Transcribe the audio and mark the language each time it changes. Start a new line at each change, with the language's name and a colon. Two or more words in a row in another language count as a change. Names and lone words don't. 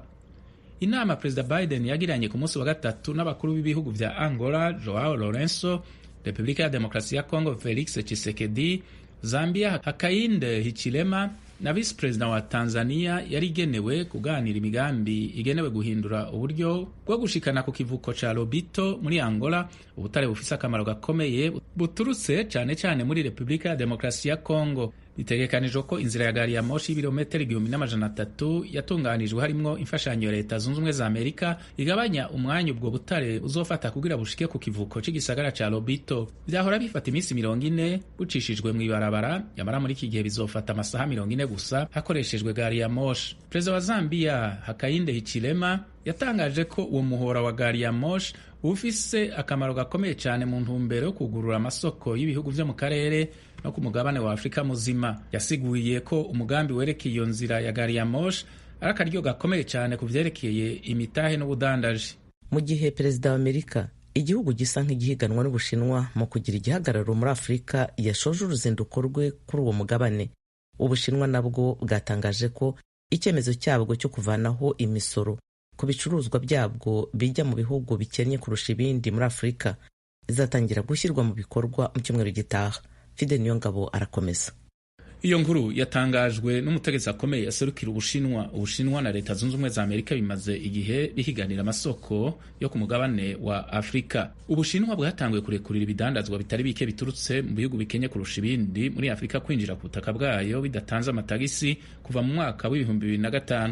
Rundi: Inama Perezida Biden yagiranye ku munsi wa gatatu n'abakuru b'ibihugu vya Angola Joao Lourenço, Repubulika ya Demokarasi ya Kongo Felix Tshisekedi, Zambia Hakainde Hichilema na
English: Vice President
Rundi: wa Tanzania yari igenewe kuganira imigambi igenewe guhindura uburyo bwo gushikana ku kivuko ca Lobito muri Angola, ubutare bufise akamaro gakomeye buturutse cyane muri Repubulika ya Demokarasi ya Kongo. Bitegekanijwe ko inzira ya gari ya moshi y'ibirometero 1300 yatunganijwe harimwo imfashanyo ya Leta Zunze Ubumwe za Amerika igabanya umwanya ubwo butare uzofata kugira bushike ku kivuko c'igisagara ca Lobito. Byahora bifata iminsi 40 bucishijwe mu ibarabara, yamara muri iki gihe bizofata amasaha 40 gusa hakoreshejwe gari ya moshi. Perezida wa Zambia Hakainde Hichilema yatangaje ko uwo muhora wa gari ya moshi ufise akamaro gakomeye cyane mu ntumbero yo kugurura amasoko y'ibihugu vyo mu karere no ku mugabane wa Afrika muzima. Yasiguye ko umugambi werekeye iyo nzira ya gari ya moshi ari akaryo gakomeye cyane ku vyerekeye imitahe n'ubudandaji. Mu gihe perezida wa Amerika igihugu gisa nk'igihiganwa n'Ubushinwa mu kugira igihagararo muri Afrika yashoje uruzinduko rwe kuri uwo mugabane.
Kinyarwanda: Ubushinwa nabwo bwatangaje ko icyemezo cyabwo cyo kuvanaho imisoro ku bicuruzwa byabwo bijya mu bihugu bikennye kurusha ibindi muri Afrika izatangira gushyirwa mu bikorwa mu cyumweru gitaha.
Rundi: Fidel Niyongabo arakomeza. Iyo nkuru yatangajwe n'umutegetsi akomeye yaserukira Ubushinwa na Leta Zunze Ubumwe za Amerika bimaze igihe bihiganira amasoko yo ku mugabane wa Afrika. Ubushinwa bwatanguye kurekurira ibidandazwa bitari bike biturutse mu bihugu bikenye kurusha ibindi muri Afrika kwinjira ku butaka bwayo bidatanze amatagisi kuva mu mwaka w'2005.